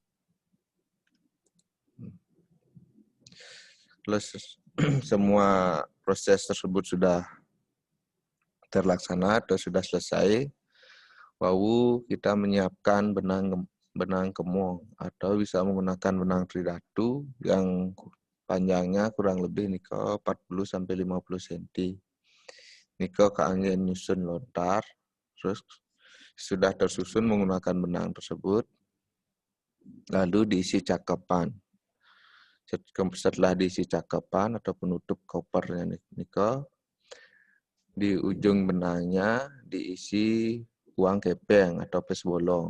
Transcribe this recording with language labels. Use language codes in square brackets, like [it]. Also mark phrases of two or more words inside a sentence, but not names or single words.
[id] Terus semua proses tersebut sudah terlaksana atau sudah selesai, lalu kita menyiapkan benang kemong atau bisa menggunakan benang tridatu yang panjangnya kurang lebih niko 40-50 cm. [ban] Niko keangin nyusun lontar, [id] terus sudah tersusun menggunakan benang tersebut, lalu diisi cakepan. Setelah diisi cakepan atau penutup kopernya niko, di ujung benangnya diisi uang kepeng atau pes bolong.